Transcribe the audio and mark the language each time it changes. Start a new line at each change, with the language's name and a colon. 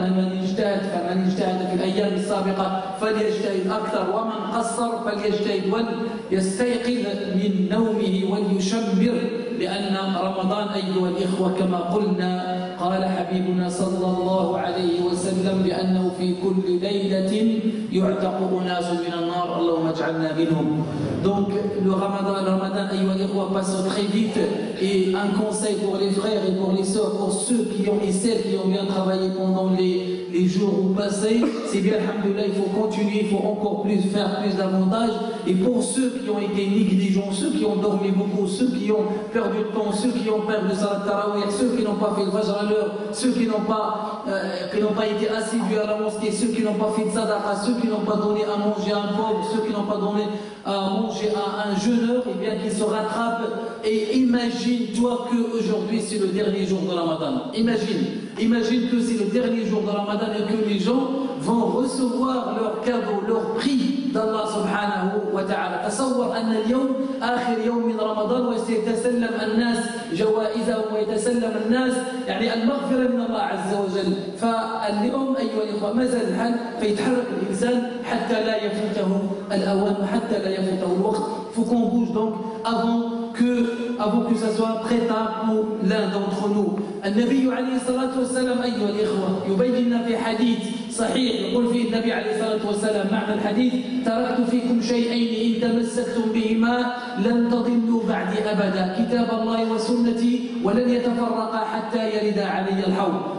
Arabic: من اجتهد فمن اجتهد في الأيام السابقة فليجتهد أكثر، ومن قصر فليجتهد وليستيقظ من نومه وليشمر، لأن رمضان أيها الإخوة كما قلنا قال حبيبنا صلى الله عليه وسلم بأنه في كل ليلة يعتق أناس من النار، اللهم اجعلنا منهم.
French: Donc le Ramadan
Arabic: أيها الإخوة
French: passe très vite, et un conseil pour les frères et pour les sœurs, pour ceux qui ont et celles qui ont bien travaillé pendant les jours passés, c'est bien, alhamdoulilah, il faut continuer, il faut encore plus faire plus davantage. Et pour ceux qui ont été négligents, ceux qui ont dormi beaucoup, ceux qui ont perdu le temps, ceux qui ont perdu le salat tarawih, ceux qui n'ont pas fait le fajr à l'heure, ceux qui n'ont pas été assidus à la mosquée, ceux qui n'ont pas fait de sadaqa, ceux qui n'ont pas donné à manger à un pauvre, ceux qui n'ont pas donné à manger à un jeûneur, et bien qu'ils se rattrapent. Et imagine-toi qu'aujourd'hui c'est le dernier jour de Ramadan. Imagine que c'est le dernier jour de Ramadan et que les gens vont recevoir leur cadeau, leur prix d'Allah subhanahu wa ta'ala.
Arabic: تصور أن اليوم آخر يوم من رمضان وسيتسلم الناس جوائزهم ويتسلم الناس يعني المغفرة من الله عز وجل. فاليوم أيها الإخوة ما زال الحال فيتحرك الإنسان حتى لا يفوته الأوان وحتى لا يفوته الوقت.
French: Faut qu'on bouge donc avant que ça soit très tard pour l'un d'entre nous.
Arabic: النبي عليه الصلاة والسلام أيها الإخوة يبين في حديث صحيح يقول فيه النبي عليه الصلاة والسلام معنى الحديث: تركت فيكم شيئين إن تمسكتم بهما لن تضلوا بعدي أبدا، كتاب الله وسنتي ولن يتفرقا حتى يرد علي الحوض.